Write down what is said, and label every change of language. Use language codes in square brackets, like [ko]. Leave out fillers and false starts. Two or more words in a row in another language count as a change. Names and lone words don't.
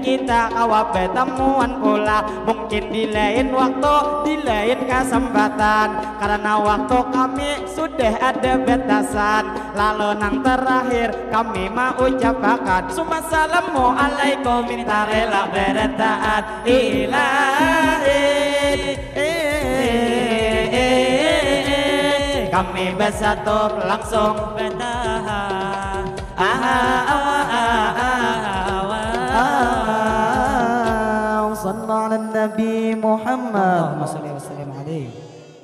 [bjn] kita kawabe tamuan pula mungkin di lain waktu di lain kesempatan karena waktu kami sudah ada batasan lalu nang terakhir kami mau ucapkan Assalamualaikum minta rela bertaat ilahi kami bersatu langsung bertahan [ar] صلى على النبي محمد اللهم صل وسلم عليه